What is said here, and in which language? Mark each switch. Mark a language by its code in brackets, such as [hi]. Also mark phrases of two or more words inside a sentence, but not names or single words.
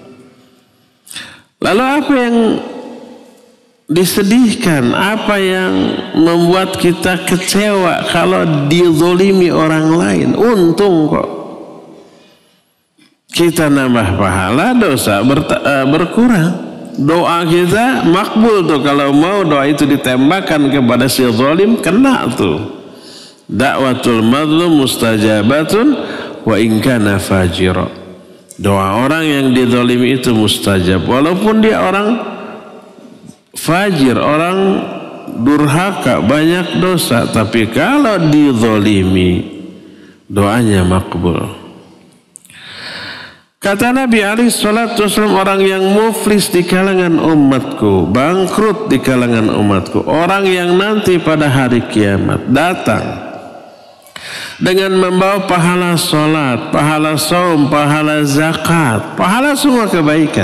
[id] Lalu apa yang disedihkan, apa yang membuat kita kecewa kalau dizolimi orang lain? Untung kok kita nambah pahala, dosa berkurang. Doa kita makbul tuh, kalau mau doa itu ditembakkan kepada si zalim, kena tuh. [ar] دعوة المظلوم مستجابة وإن كان فاجرا. [id] Doa orang yang dizalimi itu mustajab walaupun dia orang fajir, orang durhaka, banyak dosa, tapi kalau dizalimi doanya makbul. Kata Nabi [ar] عليه الصلاة والسلام, [id] orang yang muflis di kalangan umatku, bangkrut di kalangan umatku, orang yang nanti pada hari kiamat datang dengan membawa pahala sholat, pahala saum, pahala zakat, pahala semua kebaikan.